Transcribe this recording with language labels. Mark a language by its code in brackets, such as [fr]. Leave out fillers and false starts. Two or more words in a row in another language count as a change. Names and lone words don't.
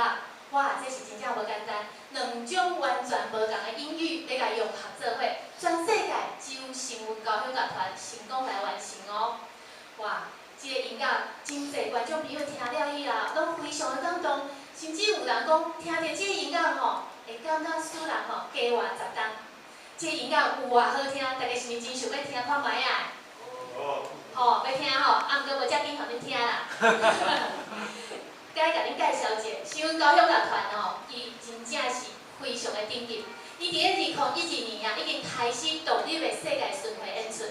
[nan] 哇，这是真正无简单，2种完全无同的音域，要甲融合做伙，全世界只有新闻高雄乐团成功来完成哦。哇，这个音乐真侪观众朋友听了以后，拢非常的感动，甚至有人讲听着这个音乐吼，会感觉使人吼加活10冬。这个音乐有偌好听，大家是毋是真想要听看卖啊？吼，要听吼，啊，毋过无遮紧互恁听啦。该甲恁介绍一下，新闻高雄乐团哦，伊真正是非常的顶级。伊伫咧2012年啊，已经开始独立的世界巡回演出。